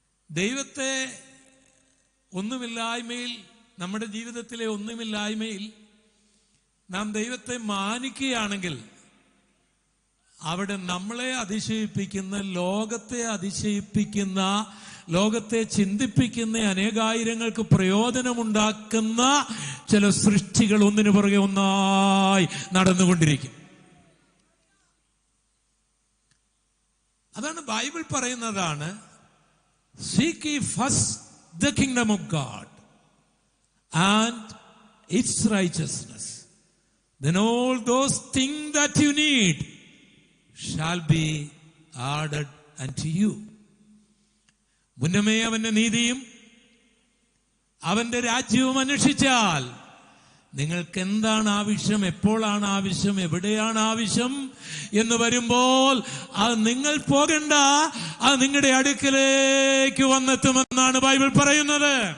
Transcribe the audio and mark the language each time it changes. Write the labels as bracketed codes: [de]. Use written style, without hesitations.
[ml] ദൈവത്തെ ഒന്നുമില്ലായ്മയിൽ, നമ്മുടെ ജീവിതത്തിലെ ഒന്നുമില്ലായ്മയിൽ നാം ദൈവത്തെ മാനിക്കുകയാണെങ്കിൽ അവിടെ നമ്മളെ അതിശയിപ്പിക്കുന്ന, ലോകത്തെ അതിശയിപ്പിക്കുന്ന, ലോകത്തെ ചിന്തിപ്പിക്കുന്ന, അനേകായിരങ്ങൾക്ക് പ്രയോജനമുണ്ടാക്കുന്ന ചില സൃഷ്ടികൾ ഒന്നിനു പുറകെ ഒന്നായി നടന്നുകൊണ്ടിരിക്കും. അതാണ് ബൈബിൾ പറയുന്നതാണ്, [en] seek ye first the kingdom of God and its righteousness, then all those things that you need shall be added unto you. [ml] മുന്നമേ അവന്റെ നീതിയും അവന്റെ രാജ്യവും അന്വേഷിച്ചാൽ നിങ്ങൾക്ക് എന്താണ് ആവശ്യം, എപ്പോഴാണ് ആവശ്യം, എവിടെയാണ് ആവശ്യം എന്ന് വരുമ്പോൾ അത് നിങ്ങൾ പോകണ്ട, അത് നിങ്ങളുടെ അടുക്കലേക്ക് വന്നെത്തുമെന്നാണ് ബൈബിൾ പറയുന്നത്.